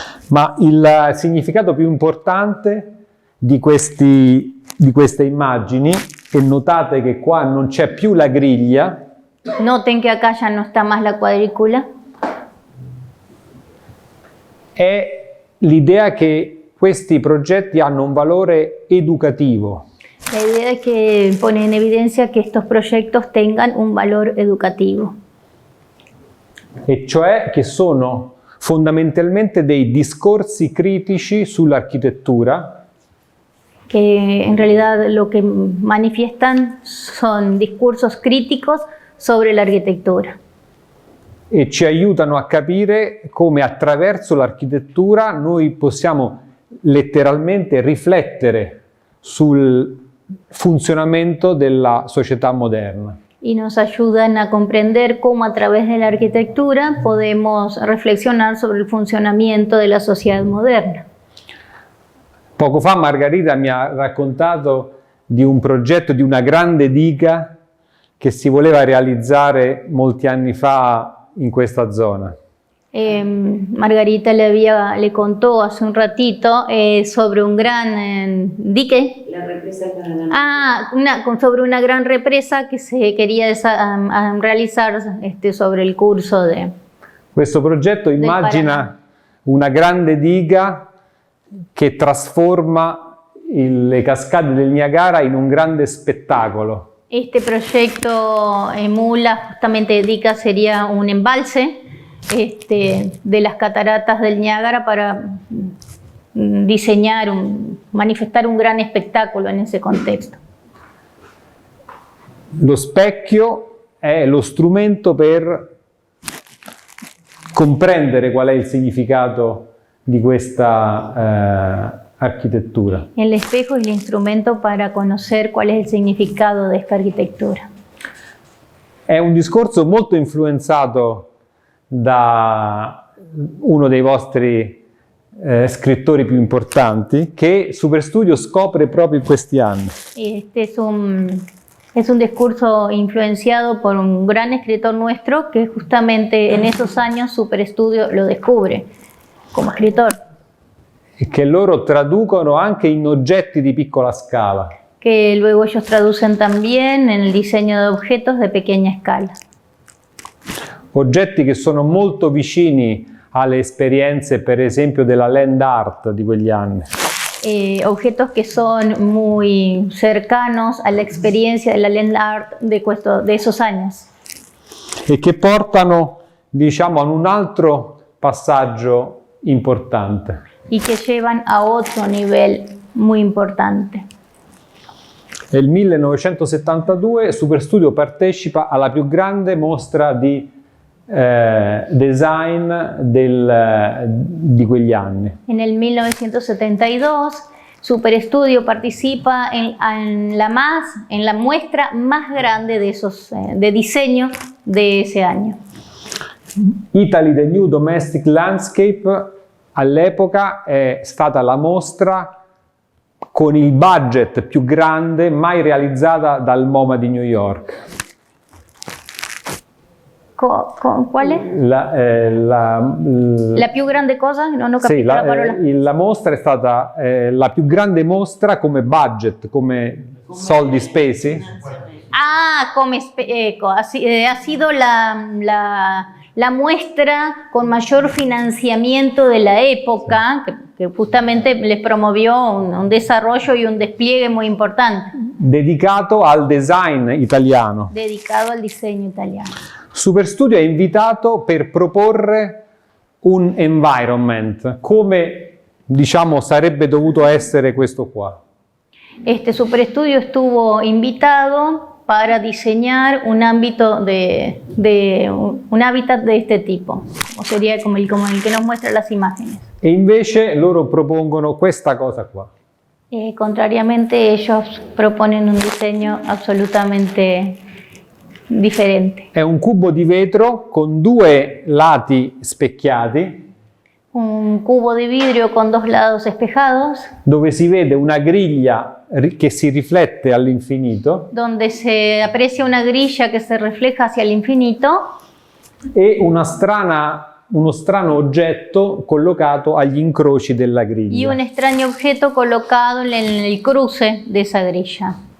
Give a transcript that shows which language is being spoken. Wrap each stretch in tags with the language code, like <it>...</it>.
<it>Ma il significato più importante di queste immagini, e notate che qua non c'è più la griglia.</it> <es>Noten que acá ya no está más la cuadrícula.</es> <it>È l'idea che questi progetti hanno un valore educativo.</it> <es>La idea es que pone en evidencia que estos proyectos tengan un valor educativo.</es> <it>E cioè che sono fondamentalmente dei discorsi critici sull'architettura.</it> <es>Que en realidad lo que manifiestan son discursos críticos sobre la arquitectura.</es> <it>E ci aiutano a capire come attraverso l'architettura noi possiamo letteralmente riflettere sul funzionamento della società moderna.</it> <es>Y nos ayudan a comprender cómo a través de la arquitectura podemos reflexionar sobre el funcionamiento de la sociedad moderna.</es> <it>Poco fa Margherita mi ha raccontato di un progetto di una grande diga che si voleva realizzare molti anni fa in questa zona.</it> <es>Margarita le contó hace un ratito sobre un gran dique. La represa Paraná. Sobre una gran represa que se quería realizar sobre il curso de...</es> <it>Questo progetto immagina una grande diga che trasforma le cascate del Niagara in un grande spettacolo.</it> <es>Este proyecto emula, justamente diga, sería un embalse de las cataratas del Niágara para diseñar, manifestar un gran espectáculo en ese contexto.</es> <it>Lo specchio è lo strumento per comprendere qual è il significato di questa arquitectura.</it> <es>El espejo es el instrumento para conocer cuál es el significado de esta arquitectura.</es> <it>È un discorso molto influenzato da uno dei vostri scrittori più importanti, che Superstudio scopre proprio in questi anni.</it> <es>Este es un discurso influenciado por un gran escritor nuestro que justamente en esos años Superstudio lo descubre como escritor.</es> <it>E che loro traducono anche in oggetti di piccola scala.</it> <es>que luego ellos traducen también en el diseño de objetos de pequeña escala.</es> <it>Oggetti che sono molto vicini alle esperienze, per esempio, della land art di quegli anni.</it> <es>Objetos que son muy cercanos a la experiencia de la land art de esos años.</es> <it>E che portano, diciamo, a un altro passaggio importante.</it> <es>Y que llevan a otro nivel muy importante.</es> <it>Nel 1972 Superstudio partecipa alla più grande mostra di design di quegli anni.</it> <es>En el 1972, Superstudio participa en la muestra más grande de diseño de ese año.</es> <it>Italy The New Domestic Landscape all'epoca è stata la mostra con il budget più grande mai realizzata dal MoMA di New York.</it> <es>¿Cuál es?</es> <it>La più grande cosa? Non ho capito sì, la parola. La mostra è stata la più grande mostra come budget, come soldi spesi.</it> <es>Come ha sido la muestra con mayor financiamiento de la época, que justamente les promovió un desarrollo y un despliegue muy importante.</es> <it>Dedicato al design italiano.</it> <es>Dedicado al diseño italiano.</es> <it>Superstudio è invitato per proporre un environment, come diciamo sarebbe dovuto essere questo qua.</it> <es>Este Superstudio estuvo invitado para diseñar un ámbito un hábitat de este tipo, o sería como el que nos muestra las imágenes.</es> <it>E invece loro propongono questa cosa qua.</it> <es>Contrariamente, ellos proponen un diseño absolutamente differente.</es> <it>È un cubo di vetro con due lati specchiati.</it> <es>Un cubo di vidrio con dos lados espejados.</es> <it>Dove si vede una griglia che si riflette all'infinito.</it> <es>Donde se aprecia una grilla que se refleja hacia el infinito.</es> <it>E uno strano oggetto collocato agli incroci della griglia.</it> <es>Y un extraño objeto colocado en el cruce de esa grilla.</es>